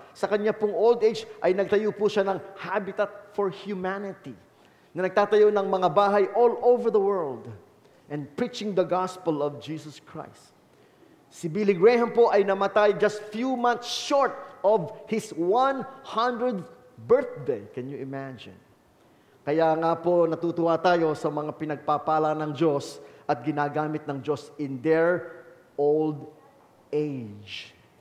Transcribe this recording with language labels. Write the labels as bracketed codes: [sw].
[tl] Sa kanya pong [en] old age [tl] ay nagtayo po siya ng Habitat for Humanity, na nagtatayo ng mga bahay [en] all over the world and preaching the gospel of Jesus Christ. Si Billy Graham [tl] po ay namatay [en] just few months short of his 100th birthday. Can you imagine? [tl] Kaya nga po natutuwa tayo sa mga pinagpapala ng Diyos at ginagamit ng Diyos [en] in their old age.